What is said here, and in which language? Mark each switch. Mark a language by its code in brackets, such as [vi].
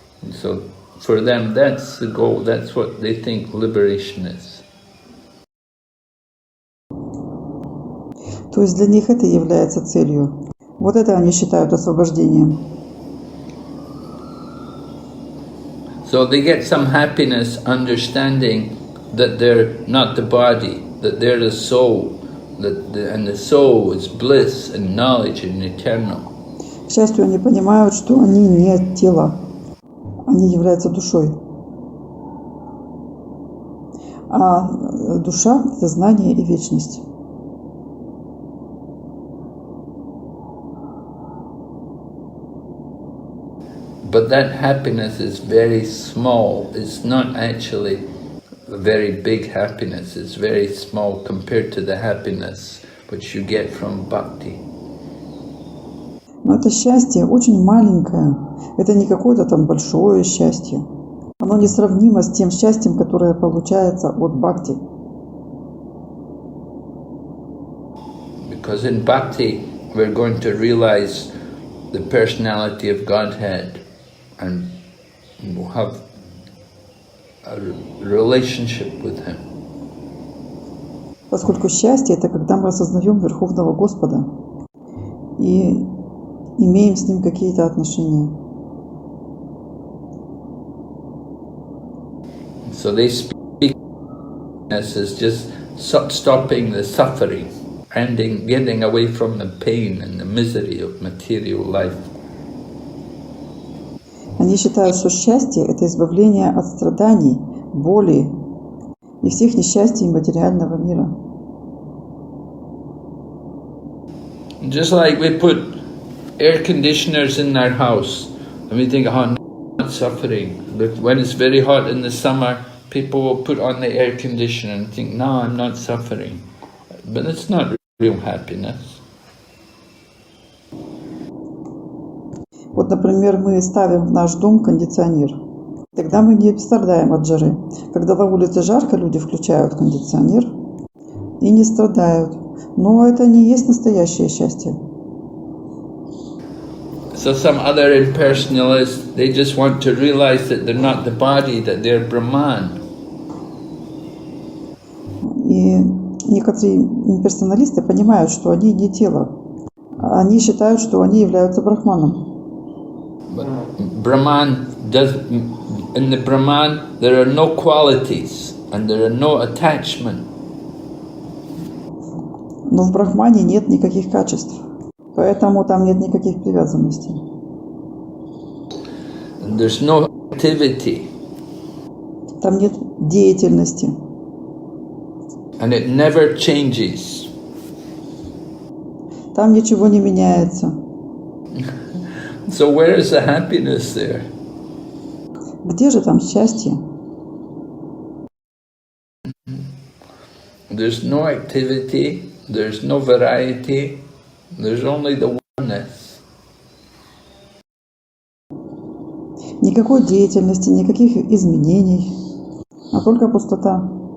[en] So for them, that's the goal. That's what they think liberation is. [ru] То есть для них это является целью. Вот это они считают освобождением. [en] So they get some happiness understanding that they're not the body, that they're the soul, and the soul is bliss and knowledge and eternal. [ru] К счастью, они понимают, что они не тело, они являются душой. А душа – это знание и вечность. [en] But that happiness is very small. It's not actually a very big happiness. It's very small compared to the happiness which you get from bhakti. [ru] Но это счастье очень маленькое. Это не какое-то там большое счастье. Оно несравнимо с тем счастьем, которое получается от бхакти. [en] Because in bhakti, we're going to realize the personality of Godhead and we'll have a relationship with Him. [ru] Поскольку счастье – это когда мы осознаем Верховного Господа и имеем с Ним какие-то отношения. [en] So they speak as just stopping the suffering, getting away from the pain and the misery of material life. [ru] Они считают, что счастье – это избавление от страданий, боли и всех несчастий материального мира. [en] Just like we put air conditioners in our house and we think, oh, I'm not suffering. But when it's very hot in the summer, people will put on the air conditioner and think, no, I'm not suffering. But it's not real happiness. [ru] Вот, например, мы ставим в наш дом кондиционер. Тогда мы не страдаем от жары. Когда на улице жарко, люди включают кондиционер и не страдают. Но это не есть настоящее счастье. [en] So some other impersonalists, they just want to realize that they're not the body, that they're Brahman. [ru] И некоторые имперсоналисты понимают, что они не тело. Они считают, что они являются брахманом. [en] But Brahman in the Brahman, there are no qualities and there are no attachment. [ru] Но в брахмане нет никаких качеств, поэтому там нет никаких привязанностей. [en] And there's no activity. [ru] Там нет деятельности. [en] And it never changes. [ru] Там ничего не меняется. [en] So where is the happiness there? [ru] Где же там счастье? [en] There's no activity, there's no variety, there's only the oneness. [ru] Никакой деятельности, никаких изменений, а только пустота.